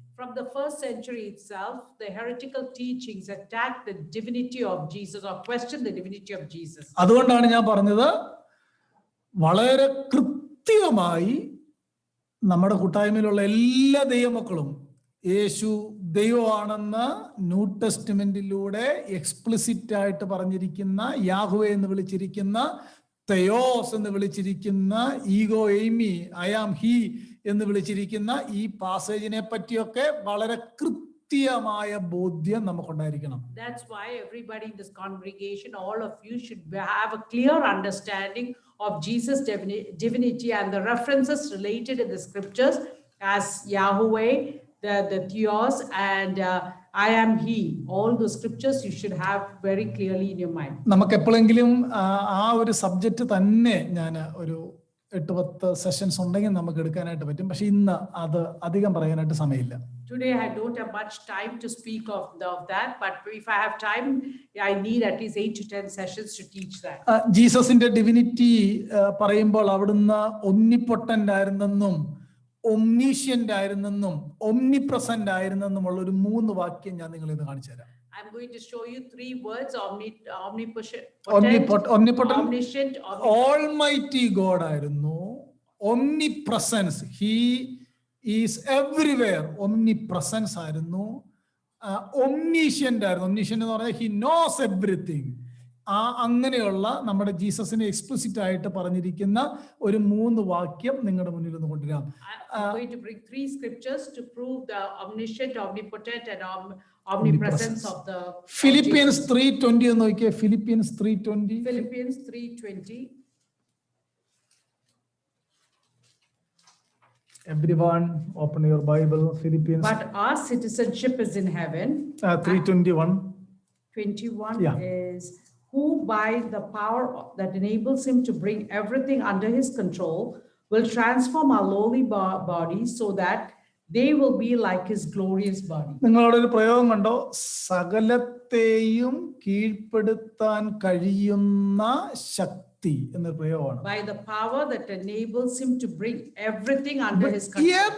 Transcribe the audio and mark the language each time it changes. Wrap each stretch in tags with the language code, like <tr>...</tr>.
<en>From the first century itself, the heretical teachings attacked the divinity of Jesus or questioned the divinity of Jesus.</en> <ml>അതുകൊണ്ടാണ് ഞാൻ പറഞ്ഞത്, വളരെ കൃത്യമായി നമ്മുടെ കൂട്ടായ്മയിലുള്ള എല്ലാ ദൈവമക്കളും യേശു ദൈവമാണെന്ന് ന്യൂ ടെസ്റ്റ്മെന്റിലൂടെ എക്സ്പ്ലിസിറ്റ് ആയിട്ട് പറഞ്ഞിരിക്കുന്ന, യാഹ്വേ എന്ന് വിളിച്ചിരിക്കുന്ന, തെയോസ് എന്ന് വിളിച്ചിരിക്കുന്ന, ego Amy,</ml> <en>I am he</en> <ml>എന്ന് വിളിച്ചിരിക്കുന്ന ഈ പാസേജിനെ പറ്റിയൊക്കെ വളരെ കൃത്യമായ ബോധ്യം നമുക്കുണ്ടായിരിക്കണം.</ml> <en>That's why everybody in this congregation, all of you should have a clear understanding of Jesus' divinity and the references related in the scriptures as Yahweh, the Theos, and I am He. All the scriptures you should have very clearly in your mind.</en> <ml>നമുക്ക് എപ്പോഴെങ്കിലും ആ ഒരു subject തന്നെ ഞാൻ ഒരു 8-10 sessions ഉണ്ടെങ്കിൽ നമുക്ക് എടുക്കാനായിട്ട് പറ്റും. പക്ഷെ ഇന്ന് അത് അധികം പറയാനായിട്ട് സമയമില്ല.</ml> <en>Today I don't have much time to speak of that, but if I have time, I need at least 8 to 10 sessions to teach that.</en> <ml>ജീസസിന്റെ divinity പറയുമ്പോൾ അവിടുന്ന് ഒമ്നിപൊട്ടന്റ് ആയിരുന്നെന്നും ഒംനീഷ്യന്റ് ആയിരുന്നെന്നും ഒംനിപ്രസന്റ് ആയിരുന്നെന്നുമുള്ള ഒരു 3 വാക്യം ഞാൻ നിങ്ങളെ ഇത് കാണിച്ചു തരാം.</ml> <en>I'm going to show you 3 words: omnipotent, omniscient, almighty God ആയിരുന്നു, omnipresence, he is everywhere, omnipresence ആയിരുന്നു, omniscient ആയിരുന്നു, omniscient</en> <ml>എന്ന് പറഞ്ഞാൽ</ml> <en>he knows everything.</en> <ml>അങ്ങനെയുള്ള നമ്മുടെ ജീസസിനെ എക്സ്പ്ലിസിറ്റ് ആയിട്ട് പറഞ്ഞിരിക്കുന്ന ഒരു 3 വാക്യം നിങ്ങളുടെ മുന്നിൽ ഒന്ന് കൊണ്ടുവരാം.</ml> <en>I'm going to bring 3 scriptures to prove the omniscient, omnipotent, and omnipresence of the</en> <ml>Philippians 3:20 എന്ന് നോക്കിയേ.</ml> <en>Philippians 3:20. Philippians 3:20. Everyone open your Bible. Philippians. But our citizenship is in heaven. 3:21. 21 Yeah. is who by the power that enables him to bring everything under his control will transform our lowly bodies so that they will be like his glorious body.</en> <ml>നിങ്ങളവിടെ ഒരു പ്രയോഗം കണ്ടോ? സകലത്തെയും കീഴ്പ്പെടുത്താൻ കഴിയുന്ന ശക്തി എന്നൊരു പ്രയോഗമാണ്.</ml> <en>By the power that enables him to bring everything under his control.</en>